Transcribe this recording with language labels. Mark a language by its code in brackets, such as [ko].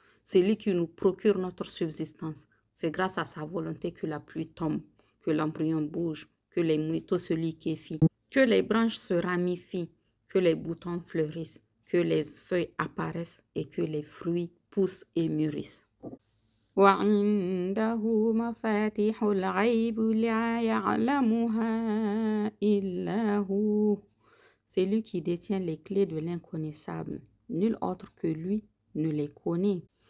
[fr] C'est lui qui nous procure notre subsistance. C'est grâce à sa volonté que la pluie tombe, que l'embryon bouge, que les moutons se liquéfient, que les branches se ramifient, que les boutons fleurissent, que les feuilles apparaissent et que les fruits poussent et mûrissent. [ar] وعنده مفاتيح الغيب لا يعلمها إلا هو. [fr] C'est lui qui détient les clés de l'inconnaissable. Nul autre que lui ne les connaît.